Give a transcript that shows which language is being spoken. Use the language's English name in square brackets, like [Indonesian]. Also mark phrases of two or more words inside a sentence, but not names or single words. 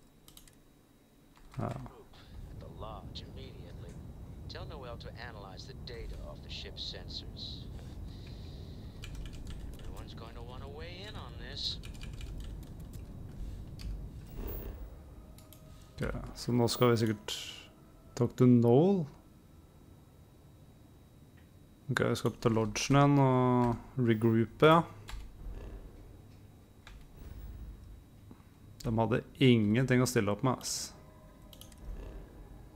[English] To analyze the data off the ship's sensors. Everyone's going to want to weigh in on this. [Norwegian] Okay, så nå skal vi sikkert [English] talk to Noel. [Norwegian] Ok, vi skal opp til lodgen igjen og regroupe, ja. De hadde ingenting å stille opp med, ass.